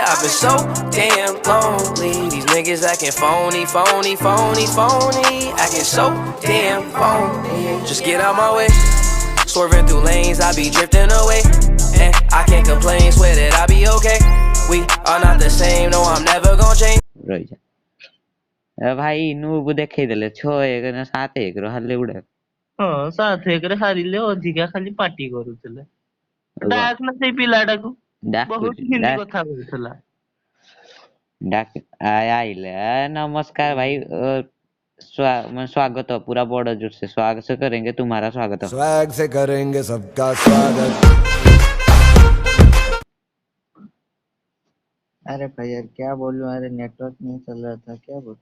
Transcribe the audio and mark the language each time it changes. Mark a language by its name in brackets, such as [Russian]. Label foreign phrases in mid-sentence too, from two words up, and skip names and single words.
[English] I've been so damn lonely. These niggas acting phony, phony, phony, phony. Acting so damn phony. Just get out my way. Swerving through lanes, I be drifting away. And I can't complain, swear that I be okay. We are not the same, no, I'm never gonna change. [Odia] ରହିଯା ଭାଇ ନୁବୁ ଦେଖେଇ ଦେଲେ 6-1 ନା 7-1 ର ହାରିଲେ ଗୁଡା ହଁ 7-1 ରେ ହାରିଲେ, ଅଧିକା ଖାଲି ପାଟି କରୁଥିଲେ। ଡାକ ନା ସେଇ ପିଲାଟାକୁ, ବହୁତ ହିନ୍ଦୀ କଥା କହୁଥିଲା। [Hindi] आइले नमस्कार भाई स्वागत पूरा बड़ा जोर से स्वागत से करेंगे तुम्हारा स्वागत स्वैग से करेंगे सबका स्वागत। अरे भाई यार क्या बोलूं, अरे नेटवर्क नहीं चल रहा था, क्या बोलूं।